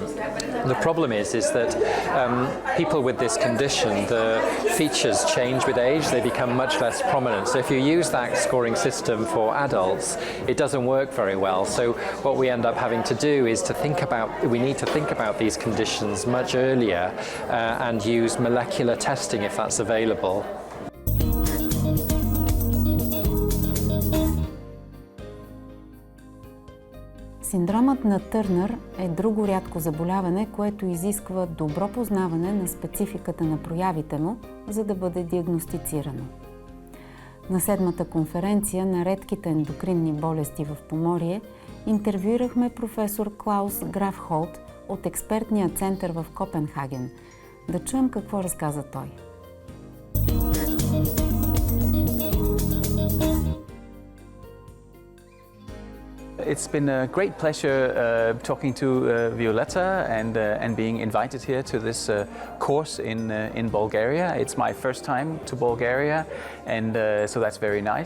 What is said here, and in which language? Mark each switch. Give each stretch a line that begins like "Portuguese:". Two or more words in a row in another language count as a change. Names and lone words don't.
English: The problem is that people with this condition, the features change with age, they become much less prominent. So if you use that scoring system for adults, it doesn't work very well. So what we end up having to do is we need to think about these conditions much earlier and use molecular testing if that's available.
Bulgarian: Синдромът на Търнър е друго рядко заболяване, което изисква добро познаване на спецификата на проявите му, за да бъде диагностицирано. На 7-та конференция на редките ендокринни болести в Поморие интервюирахме професор Клаус Графхолд от експертния център в Копенхаген. Да чуем какво разказа той.
English: It's been a great pleasure talking to Violetta and being invited here to this course in Bulgaria. It's my first time to Bulgaria, and so that's very nice.